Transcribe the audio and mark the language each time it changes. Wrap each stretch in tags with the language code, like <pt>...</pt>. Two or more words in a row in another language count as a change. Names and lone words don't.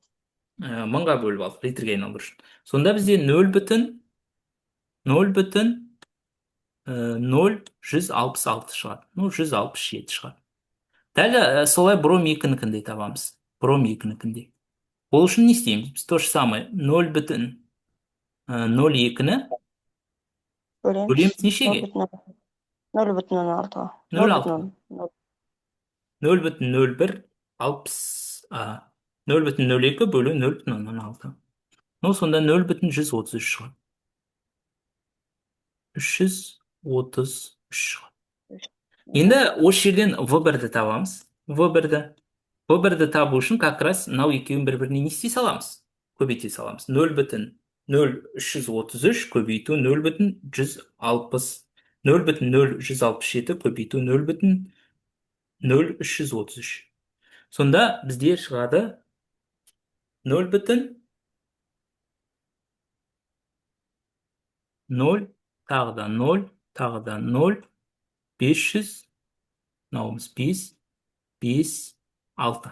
<kk>Мыңға бөліп алдық, литрге айналдыру үшін. Сонда бізде 0,166 шығады. 167 шығады. Дәл солай бром 2-нікінде табамыз. Бром 2-нікінде. Ол үшін не істейміз? Біз</kk> <ru>то же самое</ru> <kk>0,02-ні Бөлеміз бөлеміз нешеге? 0,6-ға. 0,6. 0,01 0,02 бөлу 0,6. Ну, сонда 0,133 шығады. 333 шығады. Енді осы жерден V1-ді табамыз. V1-ді табу үшін</kk> <ru>как раз</ru> <kk>мынау екеуін бір-біріне не істей саламыз? Көбейте саламыз. 0,0333 көбейту 0,160. 0,0167 көбейту 0,0333. Сонда бізде шығады 0,0 тағы да 0 тағы да 0 500, мынауымыз 5 5 6.</kk>